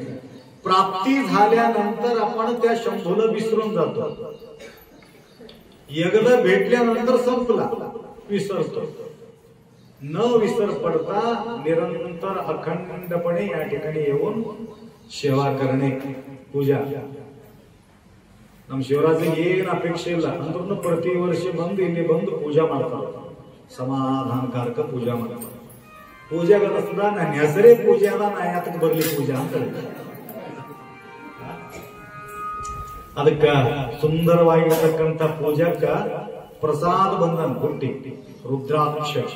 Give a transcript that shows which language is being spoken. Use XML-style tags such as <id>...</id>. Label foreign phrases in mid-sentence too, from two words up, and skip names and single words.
<mr>प्राप्ती झाल्यानंतर आपण त्या शंभूला विसरून जातो. एकदा भेटल्यानंतर संपला, विसरतो. न विसर पडता निरंतर अखंडपणे या ठिकाणी येऊन सेवा करणे, पूजा.</mr> <kn>ನಮ್ಮ ಶಿವರಾತ್ರಿಗೆ ಏನು ಅಪೇಕ್ಷೆ ಇಲ್ಲ ಅಂದ್ರೂ ಪ್ರತಿ ವರ್ಷ ಬಂದು ಇಲ್ಲಿ ಬಂದು ಪೂಜಾ ಮಾಡ್ತಾರೆ. ಸಮಾಧಾನಕಾರಕ ಪೂಜಾ ಮಾಡ್ತಾರೆ. ಪೂಜೆಗಳ ಸುಧಾ ನನ್ನ ಹೆಸರೇ ಪೂಜೆ ಅದ, ನಾ ಯಾತಕ್ಕೆ ಬರ್ಲಿ ಪೂಜಾ ಅಂತ ಹೇಳ್ತಾರೆ. ಅದಕ್ಕ ಸುಂದರವಾಗಿರತಕ್ಕಂಥ ಪೂಜಾಕ್ಕ ಪ್ರಸಾದ ಬಂದ ಹುಟ್ಟಿ ರುದ್ರಾಕ್ಷ.</kn>